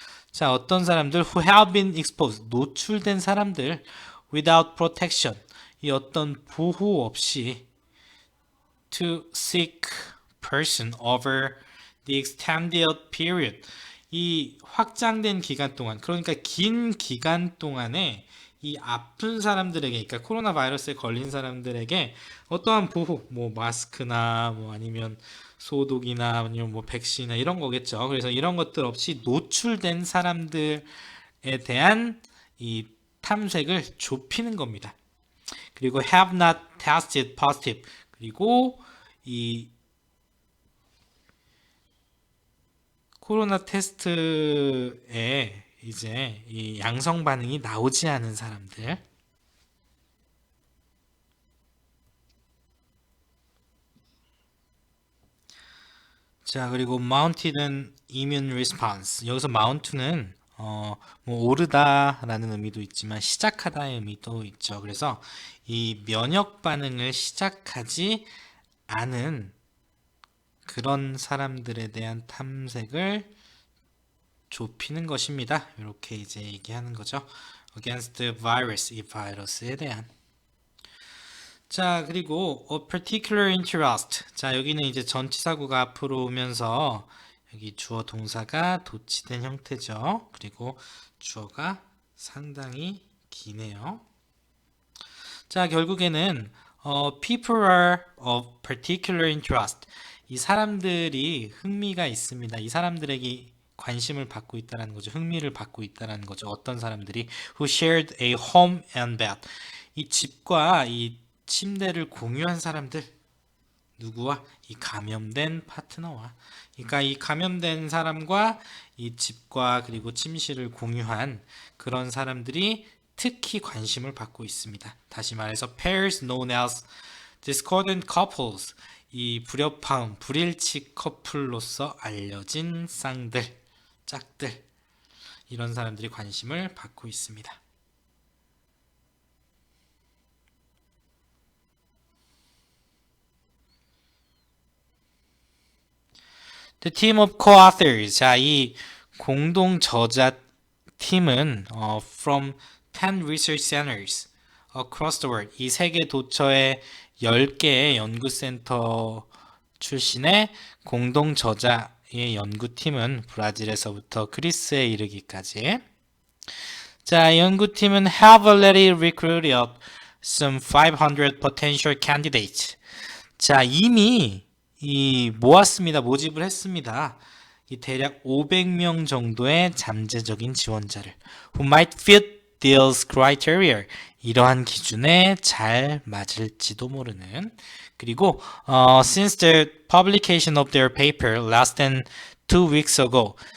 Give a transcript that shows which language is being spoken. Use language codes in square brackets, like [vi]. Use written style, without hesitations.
[ko] 자, 어떤 사람들 [en] who have been exposed, [ko] 노출된 사람들 [en] without protection, [ko] 이 어떤 보호 없이 [en] to seek person over the extended period, [ko] 이 확장된 기간 동안, 그러니까 긴 기간 동안에 이 아픈 사람들에게, 그러니까 코로나 바이러스에 걸린 사람들에게 어떠한 보호, 마스크나 아니면 소독이나 아니면 백신이나 이런 거겠죠. 그래서 이런 것들 없이 노출된 사람들에 대한 이 탐색을 좁히는 겁니다. [en] 그리고 have not tested positive. [ko] 그리고 이 코로나 테스트에 이제 이 양성 반응이 나오지 않은 사람들. 자, 그리고 mount는 immune response. 여기서 mount는 오르다라는 의미도 있지만 시작하다의 의미도 있죠. 그래서 이 면역 반응을 시작하지 않은 그런 사람들에 대한 탐색을 좁히는 것입니다. 이렇게 이제 얘기하는 거죠. [en] against the virus, [ko] 이 바이러스에 대한. [en] 자, 그리고 a particular interest. [ko] 자, 여기는 이제 전치사구가 앞으로 오면서 여기 주어 동사가 도치된 형태죠. 그리고 주어가 상당히 기네요. [en] 자, 결국에는 people are of particular interest. [ko] 이 사람들이 흥미가 있습니다. 이 사람들에게 관심을 받고 있다는 거죠. 흥미를 받고 있다는 거죠. 어떤 사람들이 [en] who shared a home and bed. [ko] 이 집과 이 침대를 공유한 사람들. 누구와? 이 감염된 파트너와. 그러니까 이 감염된 사람과 이 집과 그리고 침실을 공유한 그런 사람들이 특히 관심을 받고 있습니다. 다시 말해서 [en] pairs known as discordant couples. [ko] 이 불협화음, 불일치 커플로서 알려진 쌍들, 짝들. 이런 사람들이 관심을 받고 있습니다. [en] The team of co-authors. [ko] 자, 이 공동 저자 팀은 [en] from 10 research centers across the world. [ko] 이 세계 도처의 10개의 연구센터 출신의 공동 저자의 연구팀은 브라질에서부터 그리스에 이르기까지. 자, 연구팀은 [en] have already recruited some 500 potential candidates. [ko] 자, 이미 모았습니다. 모집을 했습니다. 이 대략 500명 정도의 잠재적인 지원자를 [en] who might fit these criteria. [ko] 이러한 기준에 잘 맞을지도 모르는. 그리고 [en] since the publication of their paper less than 2 weeks ago.